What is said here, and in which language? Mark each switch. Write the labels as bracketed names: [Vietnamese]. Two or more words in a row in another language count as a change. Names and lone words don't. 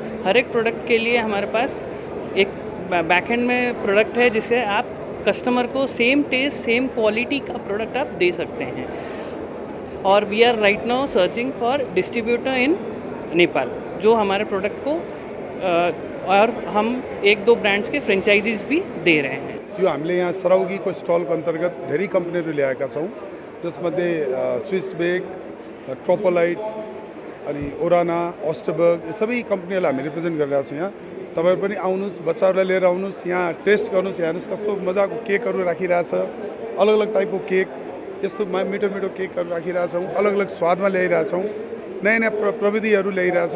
[Hindi] हर एक प्रोडक्ट के लिए हमारे पास एक बैकएंड में प्रोडक्ट है जिससे आप कस्टमर को [English] same taste, same quality [Hindi] का प्रोडक्ट आप दे सकते हैं। और [English] we are right now searching for distributor in Nepal, [Hindi] जो हमारे प्रोडक्ट को और हम 1-2 ब्रांड्स के फ्रेंचाइजीज भी दे रहे हैं। [Nepali] यो हामीले यहाँ सरौगीको स्टलको अन्तर्गत धेरै कम्पनीहरू ल्याएका छौँ, जसमध्ये स्विस बेक, ट्रोपोलाइट, अनि ओराना, ओस्टबर्ग, यो सबै कम्पनीहरूलाई हामी रिप्रेजेन्ट गरिरहेका छौँ। यहाँ तपाईहरु पनि आउनुहोस्, बच्चाहरूलाई लिएर आउनुहोस्, यहाँ टेस्ट गर्नुहोस्, हेर्नुहोस् कस्तो मजाको केकहरू राखिरहेछ, अलग अलग टाइपको केक, यस्तो मिठो मिठो केकहरू राखिरहेछौँ, अलग अलग स्वादमा ल्याइरहेछौँ, नयाँ नयाँ प्रविधिहरू ल्याइरहेछौँ।